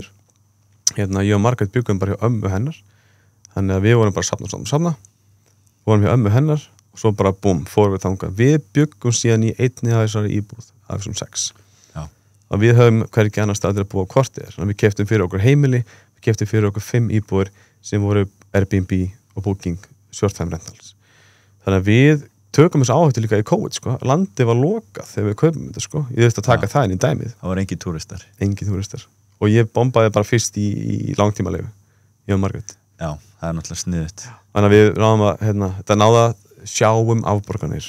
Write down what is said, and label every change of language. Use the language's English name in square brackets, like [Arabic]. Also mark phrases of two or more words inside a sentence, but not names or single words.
[Icelandic] Ég og Margrét bjuggum bara hjá ömmu hennar, þannig að við vorum bara safna, vorum hjá ömmu hennar og svo bara búm, fórum við þangað. Við bjuggum síðan í einni af þessari íbúð af þessum 6. Já. Og við höfum hvergi annars stað til að búa á kortið þér. Þannig að við keyptum fyrir okkur heimili, við keyptum fyrir okkur 5 íbúðir sem voru Airbnb og Booking [English] short-time rentals. [Icelandic] Þannig að við tökum þessu áhættu líka í COVID, sko. Landið var lokað þegar við kaupum þetta, sko. Ég þurfti að taka það inn í dæmið. Það var engin túristar. Engin túristar. Og ég bombaði bara fyrst í langtímalegu. Ég og Margrét. Já, það er náttúrulega sniðugt. Þannig að við náðum að, þetta náða sjáum afborganir.